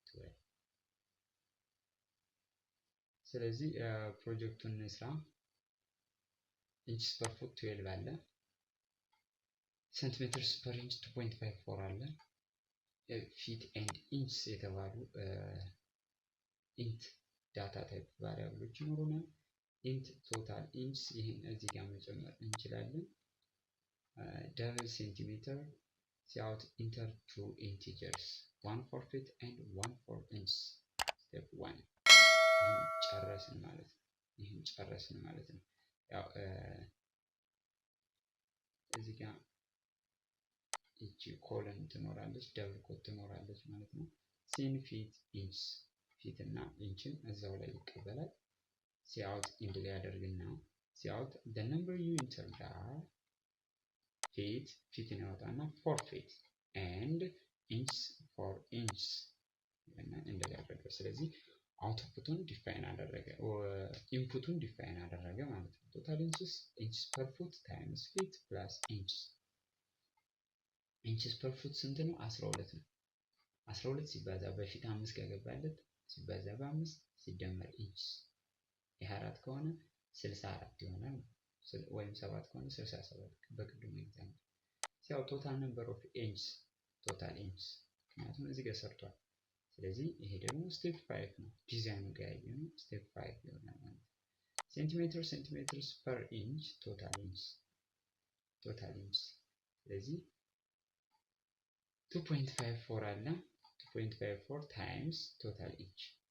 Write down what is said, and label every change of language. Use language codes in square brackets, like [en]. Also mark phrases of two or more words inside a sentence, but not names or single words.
[am] ስለዚህ ፕሮጀክቱን እንስራ። [en] inch per foot [am] 12 አለ። [en] centimeters per inch [am] 2.54 አለ። [en] feet and inch [am] የተባሉ [en] int data type variables [am] ይኖሩናል። [en] int total inch [am] ይህን እዚህ ጋር መጨመር እንችላለን። [en] double centimeter cout enter two integers 1 for feet and 1 for inch step 1 [am] ይህን ጨረስን ማለት ነው። ያው እዚህ ጋር እቺ ኮለን ትኖራለች፣ [en] double quote [am] ትኖራለች ማለት ነው። [en] cin feet inch feet [am] እና ኢንችን እዛው ላይ ይቀበላል። [en] cout end [am] ላይ ያደርግና ሲአውት [en] the number you enter there [am] ፊትን ያወጣና [en] for feet and inch for inch [am] እና እንደዚህ ያደርጋል። ስለዚህ አውትፑቱን ዲፋይን አደረገ፣ ኢንፑቱን ዲፋይን አደረገ ማለት ነው። [en] total inches per foot times feet plus inches inches per foot [am] ስንት ነው? 12 ነው። 12 ሲባዛ በፊት 5 ከገባለት ሲባዛ በ5 ሲደመር ኢንችስ ይሄ 4 ከሆነ 64 ይሆናል ወይም 7 ከሆነ 67 በቅድሙ ኤግዛምፕል ሲያው [en] total number of inches total inches [am] ምክንያቱም እዚህ ጋር ሰርቷል። ስለዚህ ይሄ ደግሞ ስቴፕ 5 ነው። ዲዛይኑ ጋር ያየነው ስቴፕ 5 ይሆናል ማለት ነው። [en] centimeters per inch total inches [am] ስለዚህ 2.54 አለ 2.54 [en] times total inch